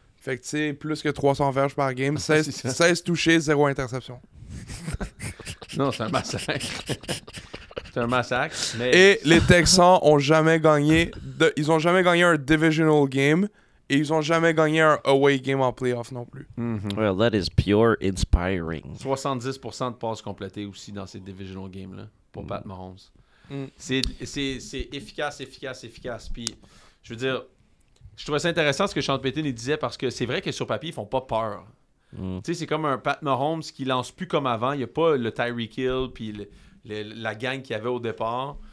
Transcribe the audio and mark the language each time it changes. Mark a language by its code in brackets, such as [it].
[fr] Fait que tu sais, plus que 300 verges par game. 16, c'est ça. 16 touchés, 0 interception. Non, c'est un massacre. C'est un massacre. Mais... Et les Texans ont jamais gagné. Ils ont jamais gagné un divisional game. Et ils ont jamais gagné un away game en playoff non plus. [en] Well, that is pure inspiring. [fr] 70% de passes complétées aussi dans ces divisional games-là pour Pat Mahomes. Mm. C'est efficace. Puis je veux dire, je trouvais ça intéressant ce que Sean Payton il disait parce que c'est vrai que sur papier, ils font pas peur. Tu sais, c'est comme un Pat Mahomes qui lance plus comme avant. Il n'y a pas le Tyreek Hill puis la gang qu'il y avait au départ.